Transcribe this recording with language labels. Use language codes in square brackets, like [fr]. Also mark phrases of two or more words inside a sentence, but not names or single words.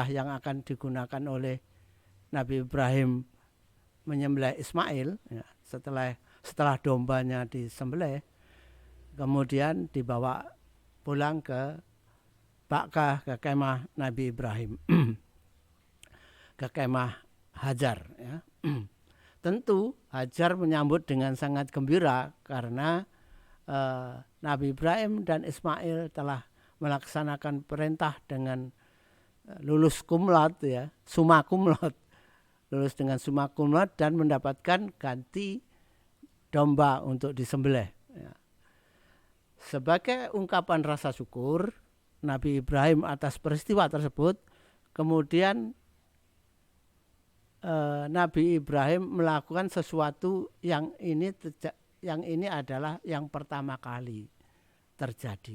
[id] yang akan digunakan oleh Nabi Ibrahim menyembelih Ismail, ya, setelah dombanya disembelih, kemudian dibawa pulang ke Bakkah, ke kemah Nabi Ibrahim, ke kemah Hajar, ya. Tentu Hajar menyambut dengan sangat gembira karena Nabi Ibrahim dan Ismail telah melaksanakan perintah dengan lulus [la] cum laude, [id] ya, [la] summa cum laude, [id] lulus dengan [la] summa cum laude [id] dan mendapatkan ganti domba untuk disembelih, ya. Sebagai ungkapan rasa syukur Nabi Ibrahim atas peristiwa tersebut, kemudian Nabi Ibrahim melakukan sesuatu yang ini adalah yang pertama kali terjadi.